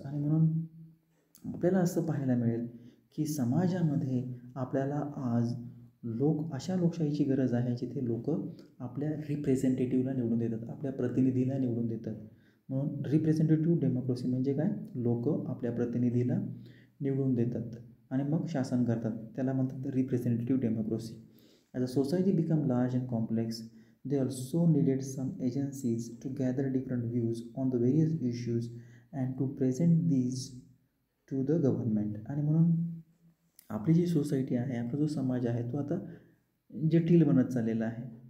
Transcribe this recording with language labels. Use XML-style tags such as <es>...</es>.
<mr>आणि म्हणून आपल्याला असं पाहायला मिळेल की समाजामध्ये आपल्याला आज अशा लोकशाहीची गरज आहे जिथे लोक आपल्या रिप्रेझेंटेटिव्हला निवडून देतात, आपल्या प्रतिनिधीला निवडून देतात. म्हणून रिप्रेझेंटेटिव्ह डेमोक्रेसी म्हणजे काय, लोक आपल्या प्रतिनिधीला निवडून देतात आणि मग शासन करतात, त्याला म्हणतात representative democracy.</mr> <en>As a society become large and complex, they also needed some agencies to gather different views on the various issues and to present these to the government.</en> <mr>आणि म्हणून आपली जी सोसायटी आहे, आपला जो समाज आहे तो आता जटिल बनत चाललेला आहे.</mr>